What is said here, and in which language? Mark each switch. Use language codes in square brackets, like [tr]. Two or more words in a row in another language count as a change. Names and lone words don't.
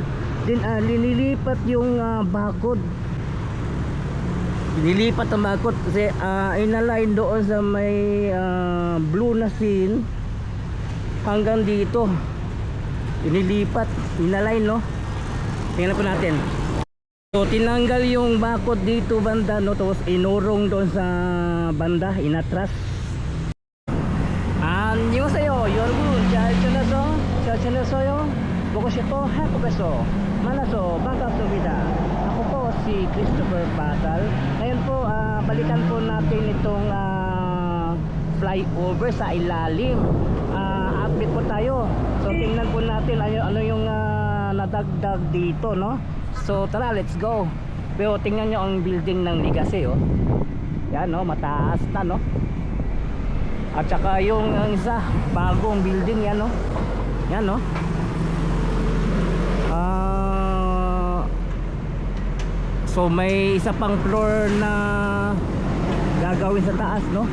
[tl] Then linilipat yung bakod. Nilipat ang bakod kasi inalign doon sa may blue na scene hanggang dito. Inilipat, inalign, no. Tingnan po natin. So tinanggal yung bakod dito banda, no, tapos inurong doon sa banda, inatras. [ko] 안녕하세요 여러분, 잘 지내셨어요? 보고 싶어 하고서 만나서 반갑습니다. [tl] Ako po si Christopher Patal. Ngayon po balikan po natin itong flyover sa ilalim. Update po tayo. So tingnan po natin ano yung nadagdag dito, no. So tara, [en] let's go. [tl] Pero tingnan nyo ang building ng Legacy, oh. Yan, no, mataas na, no. At saka yung isa bagong building, yan, no. Yan, no. So may isa pang floor na gagawin sa taas, no.